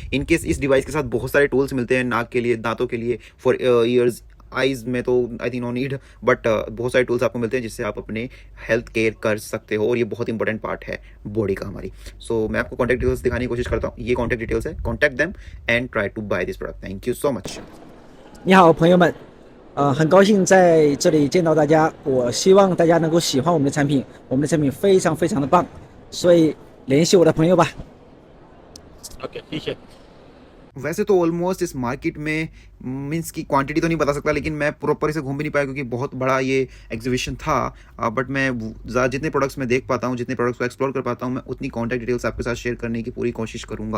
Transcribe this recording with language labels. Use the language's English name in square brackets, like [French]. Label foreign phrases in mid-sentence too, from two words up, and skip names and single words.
[Hindi] इनकेस इस डिवाइस के साथ बहुत सारे टूल्स मिलते हैं, नाक के लिए, दांतों के लिए, [English] for ears, [Hindi] आइज़ में तो [English] I think no need, [Hindi] बट बहुत सारे टूल्स आपको मिलते हैं जिससे आप अपने [English] health care [Hindi] कर सकते हो, और ये बहुत [English] important part [Hindi] है बॉडी का हमारी। सो मैं आपको [English] contact details [Hindi] दिखाने की कोशिश करता हूँ। [English] ये contact details है, Contact them and try to buy this product. Thank you so much. [Chinese] 你好，朋友们，很高兴在这里见到大家。我希望大家能够喜欢我们的产品，我们的产品非常非常的棒，所以联系我的朋友吧。 OK，谢谢。 [Hindi] वैसे तो ऑलमोस्ट इस मार्केट में मीन्स की क्वांटिटी तो नहीं बता सकता, लेकिन मैं प्रॉपर इसे घूम भी नहीं पाया क्योंकि बहुत बड़ा ये एग्जीबिशन था। बट मैं जितने प्रोडक्ट्स मैं देख पाता हूँ, जितने प्रोडक्ट्स को एक्सप्लोर कर पाता हूँ, मैं उतनी कॉन्टैक्ट डिटेल्स आपके साथ शेयर करने की पूरी कोशिश करूँगा।